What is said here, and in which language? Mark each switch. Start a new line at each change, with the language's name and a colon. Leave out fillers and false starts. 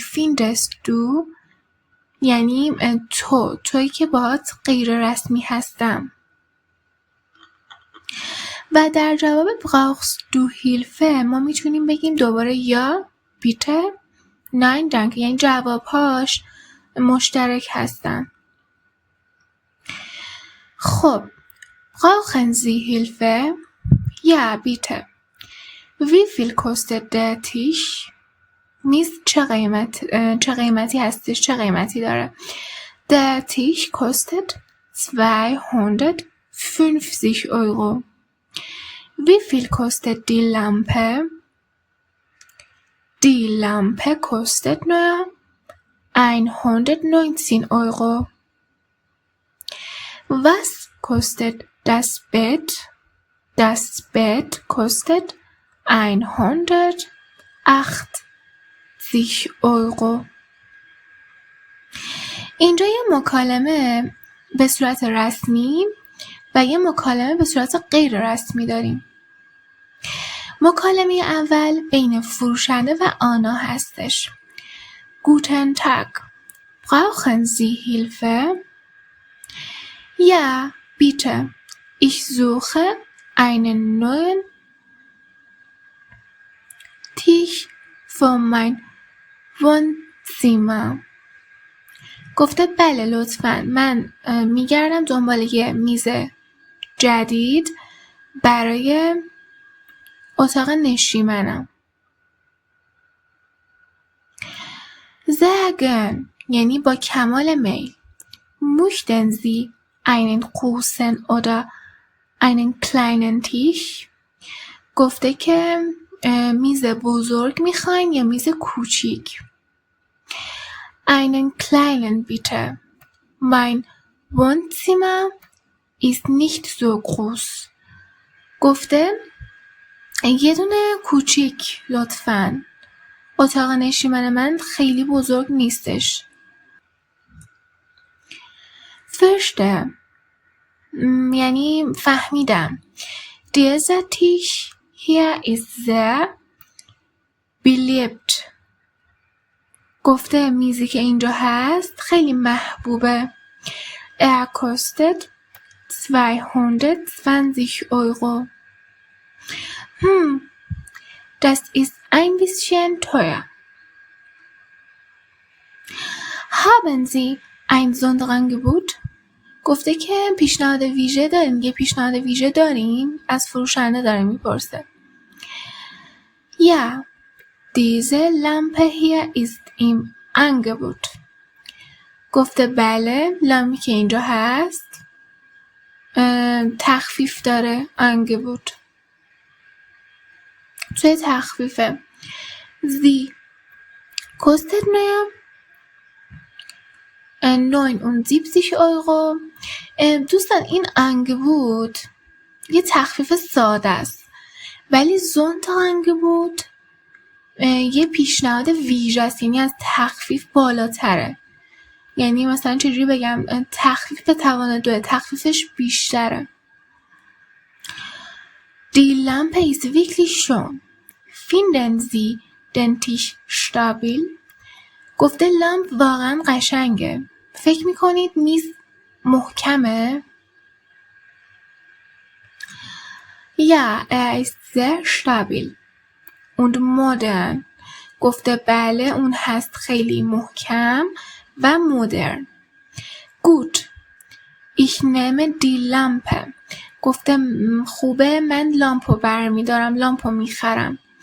German: Findest du
Persian: یعنی تویی که باهات غیر رسمی هستم. و در جواب
German: Brauchst du Hilfe
Persian: ما میتونیم بگیم دوباره یا
German: bitte، nein danke،
Persian: یعنی جوابهاش مشترک هستن. خب
German: Brauchen Sie Hilfe؟ Ja, bitte. Wie viel kostet der Tisch؟
Persian: میز چه قیمتی هستش؟ چه قیمتی داره؟
German: Der Tisch kostet 250 Euro. Wie viel kostet die Lampe؟ Die Lampe kostet nur 119 Euro. Was kostet das Bett? Das Bett kostet 180 Euro.
Persian: اینجا یه مکالمه به صورت رسمی و یه مکالمه به صورت غیر رسمی داریم. مکالمه اول بین فروشنده و آنا هستش.
German: Guten Tag. Brauchen Sie Hilfe؟ Ja, bitte. Ich suche einen neuen Tisch für mein Wohnzimmer.
Persian: گفته بله لطفاً، من میگردم دنبال یه میز جدید برای اتاق نشیمنم.
German: Sehr gern
Persian: یعنی با کمال میل.
German: Möchten Sie einen großen oder einen kleinen Tisch؟
Persian: گفته که میز بزرگ میخواین یا میز کوچیک.
German: Einen kleinen bitte. Mein Wohnzimmer ist nicht so groß.
Persian: گفته یه دونه کوچیک لطفاً. اتاق نشیمن من خیلی بزرگ نیستش.
German: Verstehe
Persian: یعنی فهمیدم.
German: Dieser Tisch hier ist sehr beliebt.
Persian: گفته میزی که اینجا هست خیلی محبوبه.
German: Er kostet 220 Euro. Das ist ein bisschen teuer. Haben Sie ein Sonderangebot؟
Persian: گفته که پیشنهاد ویژه داریم. یه پیشنهاد ویژه داریم؟ از فروشنده داره میپرسه.
German: Ja, diese Lampe hier ist im Angebot.
Persian: گفته بله لامی که اینجا هست تخفیف داره. Angebot توی تخفیفه.
German: Sie kostet nur 79 Euro.
Persian: دوستان این انگبوت یه تخفیف ساده است، ولی Sonntagsangebot یه پیشنهاد ویژه است، یعنی از تخفیف بالاتره. یعنی مثلا چجوری بگم، تخفیف به توان 2 تخفیفش بیشتره.
German: Die Lampe ist wirklich schön. Finden Sie den Tisch stabil?
Persian: گفته لامپ واقعا قشنگه. فکر میکنید میز محکمه؟
German: Ja, er ist sehr stabil und modern.
Persian: گفته بله اون هست خیلی محکم و مدرن.
German: Gut, ich nehme die Lampe.
Persian: گفته خوبه من لامپو برمیدارم، لامپو میخرم.